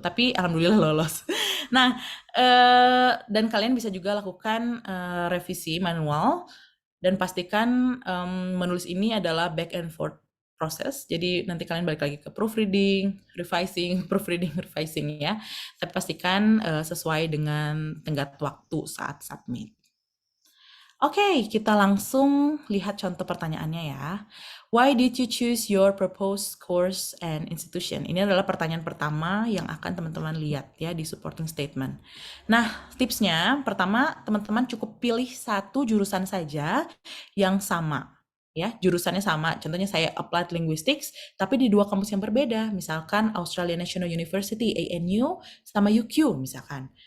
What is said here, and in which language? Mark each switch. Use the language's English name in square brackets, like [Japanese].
[Indonesian] Tapi alhamdulillah lolos. Nah, dan kalian bisa juga lakukan revisi manual, dan pastikan menulis ini adalah [English] back and forth [Indonesian] proses. Jadi nanti kalian balik lagi ke proofreading, revising, proofreading, revising ya. Tapi pastikan sesuai dengan tenggat waktu saat submit. Oke, kita langsung lihat contoh pertanyaannya ya. [English] Why did you choose your proposed course and institution? [Indonesian] Ini adalah pertanyaan pertama yang akan teman-teman lihat ya di supporting statement. Nah, tipsnya pertama, teman-teman cukup pilih satu jurusan saja yang sama. Ya, jurusannya sama. Contohnya saya Applied Linguistics, tapi di dua kampus yang berbeda. Misalkan Australian National University, ANU, sama UQ misalkan.